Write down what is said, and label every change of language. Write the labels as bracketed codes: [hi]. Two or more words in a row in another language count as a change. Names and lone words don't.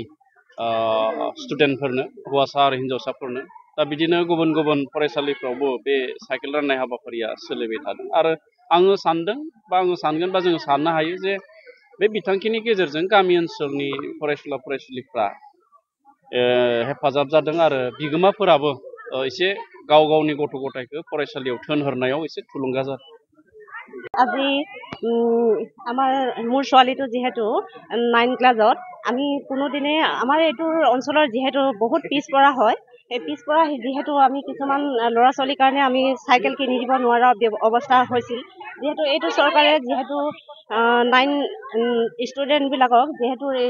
[brx] स्टुडेन्टफोरनो हौवासा आरो हिन्जावसाफोरनो दा बिदिनो गुबुन गुबुन फरायसालिफ्रावबो बे साइकेल राननाय हाबाफारिया सोलिबाय थादों आरो आङो सानदों बा आङो सानगोन बा जोङो साननो हायो जे बे बिथांखिनि गेजेरजों गामि ओनसोलनि फरायसुला फरायसुलिफ्रा हेफाजाब जादों आरो बिगोमाफोराबो एसे गाव गावनि गथ' गथायखौ फरायसालियाव थिनहरनायाव एसे थुलुंगा जादों [as] আজি আমাৰ মোৰ ছোৱালীটো যিহেতু 9 ক্লাছত আমি কোনোদিনে আমাৰ এইটো অঞ্চলৰ যিহেতু বহুত পিছপৰা হয় এই পিছপৰা যিহেতু আমি কিছুমান ল'ৰা ছোৱালীৰ কাৰণে আমি চাইকেল কিনি দিব নোৱাৰা অৱস্থা হৈছিল যিহেতু এইটো চৰকাৰে যিহেতু 9 ষ্টুডেণ্টবিলাকক যিহেতু এই